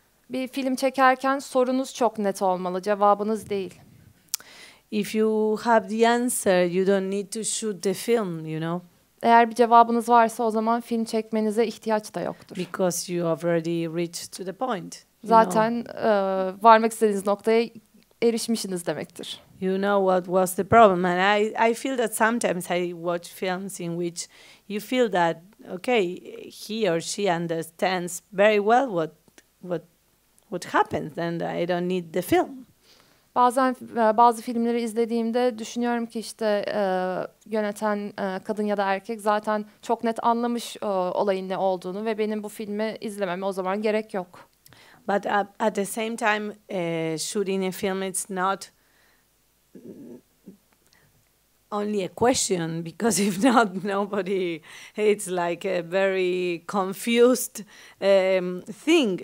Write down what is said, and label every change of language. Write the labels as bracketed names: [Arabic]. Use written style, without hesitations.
[Turkish] Bir film çekerken sorunuz çok net olmalı, cevabınız değil. [English] If you have the answer, you don't need to shoot the film, you know. [Turkish] Eğer bir cevabınız varsa o zaman film çekmenize ihtiyaç da yoktur. [English] Because you already reached to the point. [Turkish] Zaten varmak istediğiniz noktaya erişmişsiniz demektir. [English] You know what was the problem, and I feel that sometimes I watch films in which you feel that okay, he or she understands very well what happens, and I don't need the film. [Turkish] Bazen bazı filmleri izlediğimde düşünüyorum ki işte yöneten kadın ya da erkek zaten çok net anlamış olayın ne olduğunu ve benim bu filmi izlememe o zaman gerek yok. [English] But at the same time, shooting a film, it's not only a question, because if not, nobody, it's like a very confused thing.